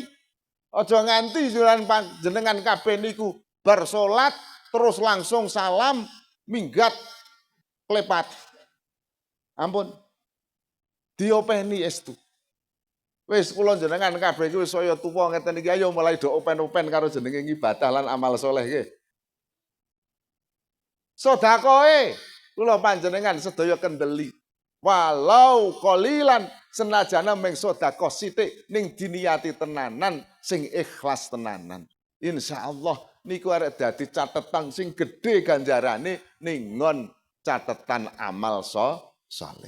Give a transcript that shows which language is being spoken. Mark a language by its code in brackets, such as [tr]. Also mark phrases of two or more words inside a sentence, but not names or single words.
[jv] Aja nganti jenengan kabeh niku bar salat terus langsung salam minggat klepat. Ampun. Diopeni estu. Wis kula jenengan kabeh iki wis saya tuwa ngeten iki ayo mulai do open-open karo jenenge ibadah lan amal saleh nggih. Sedekahe kula panjenengan sedaya kendeli. [ar] ولو قليلا [jv] senajana meng sedekah sithik ning diniyati tenanan sing ikhlas tenanan. Insyaallah niku arek dadi catetan sing gedhe ganjarane ning ngon catetan amal saleh.